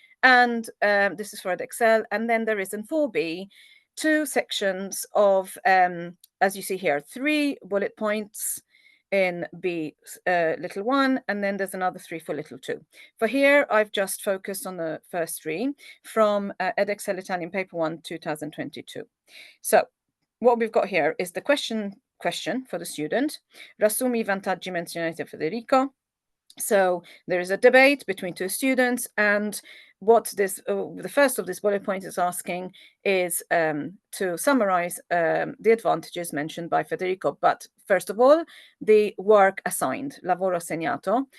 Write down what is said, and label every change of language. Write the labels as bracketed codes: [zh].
[en] And this is for Edexcel. And then there is in 4B 2 sections of, as you see here, 3 bullet points in B little 1, and then there's another 3 for little 2. For here, I've just focused on the first 3 from Edexcel Italian Paper 1, 2022. So what we've got here is the question for the student. [it] Rassumi i vantaggi menzionati da Federico. [en] So there is a debate between 2 students, and what the first of this bullet point is asking is to summarize the advantages mentioned by Federico. But first of all, the work assigned, [it] lavoro assegnato.